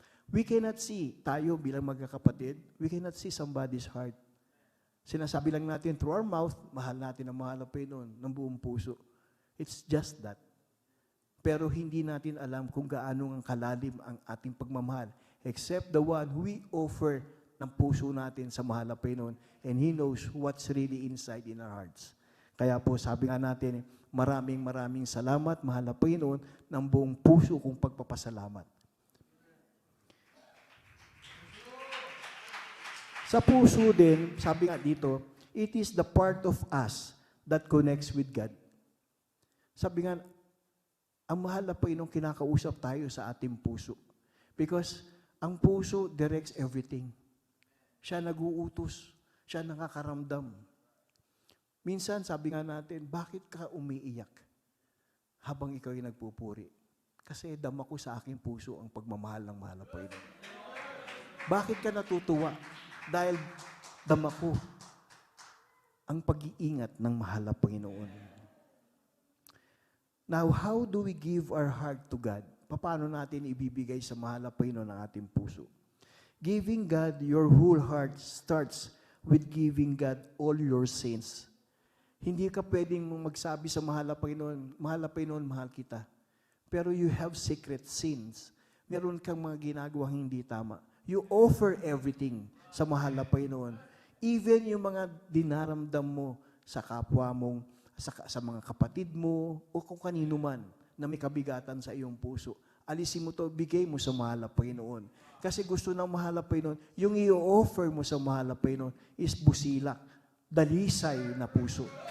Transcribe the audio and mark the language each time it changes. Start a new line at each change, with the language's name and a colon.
English: We cannot see,
Filipino: tayo bilang magkakapatid,
English: we cannot see somebody's heart.
Filipino: Sinasabi lang natin
English: through our mouth,
Filipino: mahal natin ang mahal na Panginoon ng buong puso.
English: It's just that.
Filipino: Pero hindi natin alam kung gaano ang kalalim ang ating pagmamahal.
English: Except the one who we offer
Filipino: ng puso natin sa mahal na Panginoon.
English: And He knows what's really inside in our hearts.
Filipino: Kaya po sabi nga natin, maraming salamat, mahal na Panginoon, ng buong puso kong pagpapasalamat. Sa puso din, sabi nga dito,
English: it is the part of us that connects with God.
Filipino: Sabi nga, ang mahal na Panginoon, kinakausap tayo sa ating puso. Because ang puso
English: directs everything.
Filipino: Siya nag-uutos, siya nakakaramdam. Minsan, sabi nga natin, bakit ka umiiyak habang ikaw ay nagpupuri? Kasi dama ko sa aking puso ang pagmamahal ng mahal na Panginoon. Bakit ka natutuwa? Dahil dama ko ang pag-iingat ng mahal na Panginoon.
English: Now, how do we give our heart to God?
Filipino: Paano natin ibibigay sa mahal na Panginoon ang ating puso?
English: Giving God your whole heart starts with giving God all your sins.
Filipino: Hindi ka pwedeng magsabi sa mahal na Panginoon, mahal kita. Pero
English: you have secret sins.
Filipino: Meron kang mga ginagawang hindi tama.
English: You offer everything
Filipino: sa mahal na Panginoon. Even yung mga dinaramdam mo sa kapwa mong, sa mga kapatid mo, o kung kanino man na may kabigatan sa iyong puso. Alisin mo to, bigay mo sa mahal na Panginoon. Kasi gusto ng mahal na Panginoon, yung i-offer mo sa mahal na Panginoon is busilak, dalisay na puso.